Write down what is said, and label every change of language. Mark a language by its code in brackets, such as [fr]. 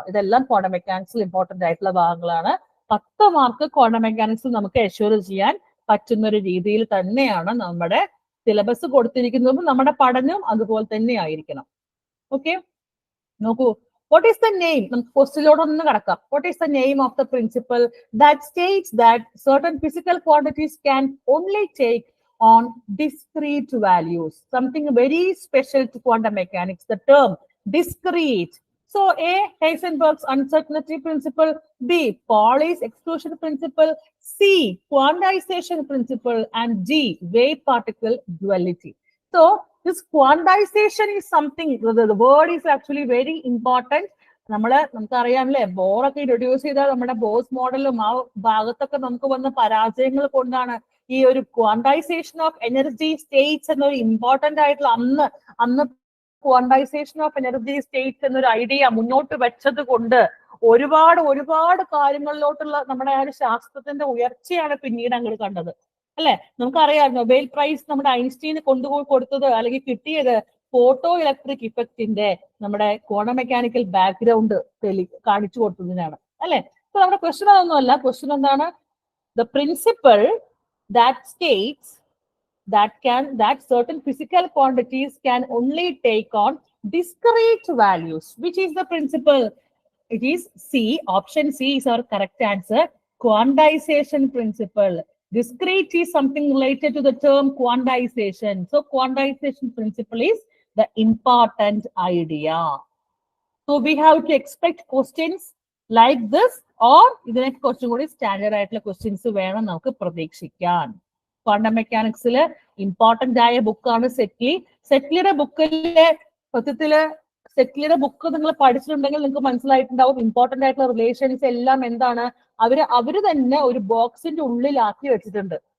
[ml] ഇതെല്ലാം ക്വാണ്ടം മെക്കാനിക്സിൽ ഇമ്പോർട്ടന്റ് ആയിട്ടുള്ള ഭാഗങ്ങളാണ്. 10 മാർക്ക് ക്വാണ്ടം മെക്കാനിക്സിൽ നമുക്ക് അഷ്യൂർ ചെയ്യാൻ പറ്റുന്ന ഒരു രീതിയിൽ തന്നെയാണ് നമ്മുടെ സിലബസ് കൊടുത്തിരിക്കുന്നതും നമ്മുടെ പഠനവും അതുപോലെ തന്നെ ആയിരിക്കണം. ഓക്കെ, നോക്കൂ. [en] What is the name? [ml] നമുക്ക് ക്വസ്റ്റ്യനിലോട്ടൊന്ന് കടക്കാം. [en] What is the name of the principle that states that certain physical quantities can only take on discrete values? Something very special to quantum mechanics, the term discrete. So A, Heisenberg's uncertainty principle, B, Pauli's exclusion principle, C, quantization principle, and D, wave particle duality. So this quantization is something, the word is actually very important. [ml] നമുക്കറിയാമല്ലേ, ബോറൊക്കെ introduce ചെയ്താൽ നമ്മുടെ boss മോഡലും ആ ഭാഗത്തൊക്കെ നമുക്ക് വന്ന പരാജയങ്ങൾ കൊണ്ടാണ് ഈ ഒരു ക്വാണ്ടൈസേഷൻ ഓഫ് എനർജി സ്റ്റേറ്റ്സ് എന്നൊരു ഇമ്പോർട്ടന്റ് ആയിട്ടുള്ള അന്ന് ക്വാണ്ടൈസേഷൻ ഓഫ് എനർജി സ്റ്റേറ്റ്സ് എന്നൊരു ഐഡിയ മുന്നോട്ട് വെച്ചത് കൊണ്ട് ഒരുപാട് കാര്യങ്ങളിലോട്ടുള്ള നമ്മുടെ ആ ഒരു ശാസ്ത്രത്തിന്റെ ഉയർച്ചയാണ് പിന്നീട് അങ്ങോട്ട് കണ്ടത് അല്ലെ. നമുക്കറിയാം നൊബേൽ പ്രൈസ് നമ്മുടെ ഐൻസ്റ്റീന് കൊണ്ടുപോയി കൊടുത്തത് അല്ലെങ്കിൽ കിട്ടിയത് ഫോട്ടോ ഇലക്ട്രിക് ഇഫക്റ്റിന്റെ നമ്മുടെ ക്വാണ്ടം മെക്കാനിക്കൽ ബാക്ക്ഗ്രൗണ്ട് കാണിച്ചു കൊടുത്തതിനാണ് അല്ലെ. അപ്പൊ നമ്മുടെ ക്വസ്റ്റ്യൻ അതൊന്നുമല്ല. ക്വസ്റ്റ്യൻ എന്താണ്? [en] The principle that states that certain physical quantities can only take on discrete values. Which is the principle? It is C. Option C is our correct answer. Quantization principle. Discrete is something related to the term quantization. So quantization principle is the important idea. So we have to expect questions like this, or [ml] ഇതിനൊക്കെ കുറച്ചും കൂടി standard ആയിട്ടുള്ള questions വേണം നമുക്ക് പ്രതീക്ഷിക്കാൻ. Quantum മെക്കാനിക്സിൽ important ആയ ബുക്കാണ് സെറ്റ്ലിയുടെ ബുക്കിലെ സെറ്റ്ലിയുടെ ബുക്ക് നിങ്ങൾ പഠിച്ചിട്ടുണ്ടെങ്കിൽ നിങ്ങൾക്ക് മനസ്സിലായിട്ടുണ്ടാവും ഇമ്പോർട്ടന്റ് ആയിട്ടുള്ള റിലേഷൻസ് എല്ലാം എന്താണ് അവര് തന്നെ ഒരു ബോക്സിന്റെ ഉള്ളിലാക്കി വെച്ചിട്ടുണ്ട്.